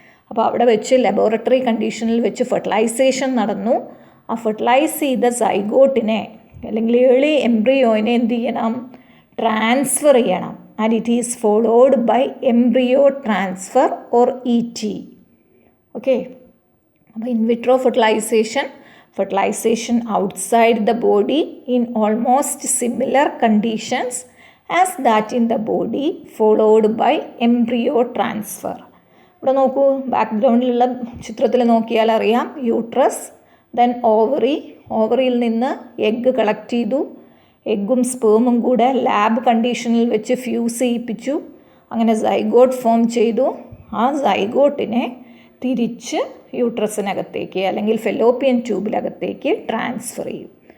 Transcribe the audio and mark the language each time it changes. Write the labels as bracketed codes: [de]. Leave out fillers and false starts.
[ml] അപ്പോൾ അവിടെ വെച്ച് ലബോറട്ടറി കണ്ടീഷനിൽ വെച്ച് ഫെർട്ടിലൈസേഷൻ നടന്നു. ആ ഫെർട്ടിലൈസ് ചെയ്ത സൈഗോട്ടിനെ അല്ലെങ്കിൽ ഏർലി എംബ്രിയോയിനെ എന്ത് ചെയ്യണം? ട്രാൻസ്ഫർ ചെയ്യണം. [en] And it is followed by embryo transfer or ET. [ml] Okay, അപ്പോൾ [en] In vitro fertilisation, fertilization outside the body in almost similar conditions as that in the body followed by embryo transfer. [ml] ഇവിടെ നോക്കൂ, ബാക്ക്ഗ്രൗണ്ടിലുള്ള ചിത്രത്തിൽ നോക്കിയാൽ അറിയാം, uterus, then ovary, ഓവറിയിൽ നിന്ന് egg collect ചെയ്തു, എഗ്ഗും സ്പേമും കൂടെ lab കണ്ടീഷനിൽ വെച്ച് ഫ്യൂസ് ചെയ്യിപ്പിച്ചു, അങ്ങനെ സൈഗോട്ട് ഫോം ചെയ്തു. ആ സൈഗോട്ടിനെ തിരിച്ച് യൂട്രസിനകത്തേക്ക് അല്ലെങ്കിൽ ഫെലോപ്പിയൻ ട്യൂബിലകത്തേക്ക് ട്രാൻസ്ഫർ ചെയ്യും.